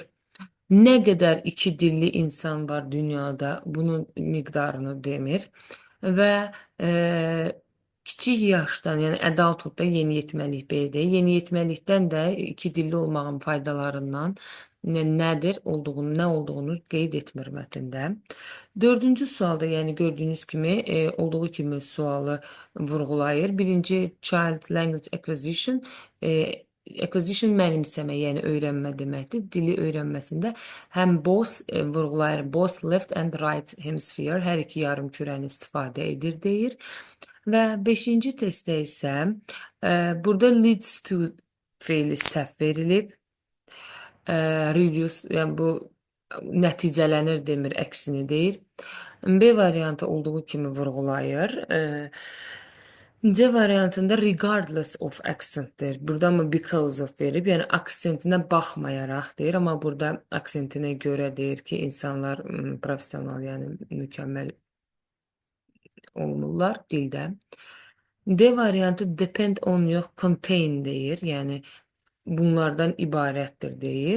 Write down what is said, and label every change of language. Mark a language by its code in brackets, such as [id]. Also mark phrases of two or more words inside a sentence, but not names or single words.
[az] Nə qədər iki dilli insan var dünyada, bunun miqdarını demir və e, kiçik yaşdan, yəni adulthoodda yeniyetməlik belə yeniyetməlikdən də iki dilli olmağın faydalarından nədir olduğunu, nə olduğunu qeyd etmir mətndə. Dördüncü sualda, yəni gördüyünüz kimi, olduğu kimi sualı vurğulayır. Birinci [en] child language acquisition, acquisition [az] mənimsəmə, yəni öyrənmə deməkdir. Dili öyrənməsində həm both vurğulayır, [en] both left and right hemisphere, [az] hər iki yarımkürəni istifadə edir deyir. Və beşinci testdə isə burada [en] leads to [az] feili səhv verilib. Reduce, yəni bu nəticələnir demir, əksini deyir. B variantı olduğu kimi vurğulayır. C variantında [en] regardless of accentdir. [az] Burada ama [en] because of [az] verib, yəni aksentinə baxmayaraq deyir, amma burada aksentinə görə deyir ki, insanlar professional, yəni mükəmməl olmurlar dildə. D variantı [en] depend on [az] yox, contain deyir, yəni bunlardan ibarətdir deyir.